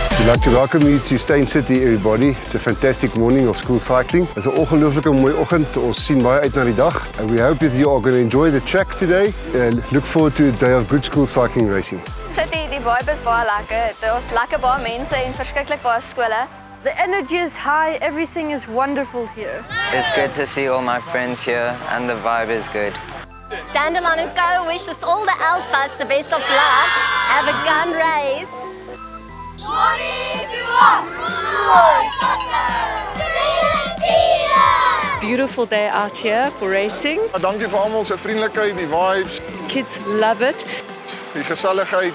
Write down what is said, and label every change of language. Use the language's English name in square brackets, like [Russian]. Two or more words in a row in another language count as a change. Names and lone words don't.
[English] like to welcome you to Steyn City, everybody. It's a fantastic morning of school cycling. It's an [Afrikaans] ongelooflijke mooie oggend. Ons sien baie uit na die dag. [English] And we hope that you are going to enjoy the tracks today and look forward to a day of good school cycling racing. City, [Afrikaans] die vibe is baie lekker. Daar's lekker baie mense en verskriklik baie skole. [English] The energy is high, everything is wonderful here. It's good to see all my friends here and the vibe is good. Dandelion & Co wishes all the alphas the best of luck. Have a gun race. Beautiful day out here for racing. [Afrikaans] Dankie vir almal se vriendelikheid, die vibes, [English] Kids love it. [Afrikaans] die geselligheid.